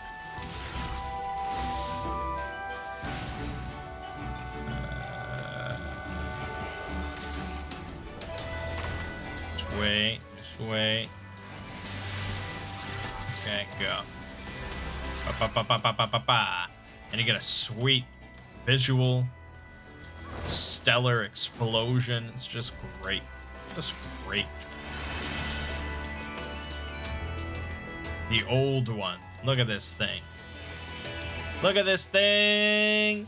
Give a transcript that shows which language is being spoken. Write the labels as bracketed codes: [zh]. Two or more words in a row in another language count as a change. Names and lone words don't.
[en] Just wait. Just wait. Okay, go. Ba, ba, ba, ba, ba, ba, ba. And you get a sweet visual stellar explosion. It's just great. Just great. The old one. Look at this thing. Look at this thing.